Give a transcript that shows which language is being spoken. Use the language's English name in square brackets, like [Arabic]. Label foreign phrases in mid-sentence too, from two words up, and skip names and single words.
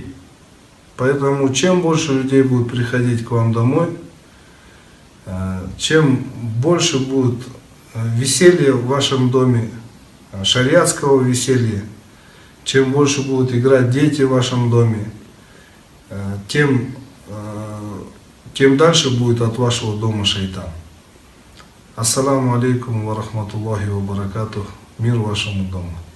[Russian] Поэтому чем больше людей будет приходить к вам домой, чем больше будет веселья в вашем доме, шариатского веселья, чем больше будут играть дети в вашем доме, тем дальше будет от вашего дома шайтан. [Arabic] السلام عليكم ورحمة الله وبركاته. [Russian] Мир вашему дому.